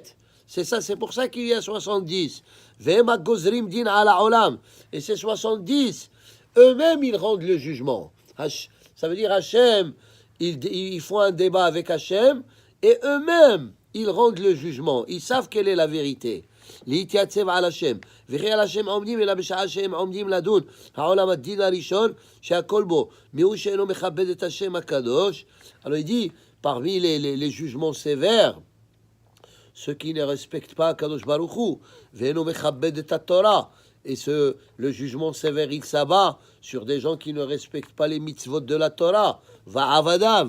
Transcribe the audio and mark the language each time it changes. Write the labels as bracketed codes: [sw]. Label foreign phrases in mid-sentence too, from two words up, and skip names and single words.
[fr] C'est ça, c'est pour ça qu'il y a 70. [he] והם גוזרים דין על העולם. [fr] Et ces 70, eux-mêmes, ils rendent le jugement. Ça veut dire Hachem, ils font un débat avec Hachem, et eux-mêmes, ils rendent le jugement. Ils savent quelle est la vérité. [he] להתייצב על השם, וכי על השם עומדים אלא בשעה שהם עומדים לדון העולם הדין הראשון שהכל בו מיהו שאינו מכבד את השם הקדוש. [fr] Alors il dit, parmi les jugements sévères, ceux qui ne respectent pas [he] קדוש ברוך הוא, ואינו מכבד את תורה, [fr] et le jugement sévère, il s'abat sur des gens qui ne respectent pas les mitzvot de la Torah. [he] ועבדיו.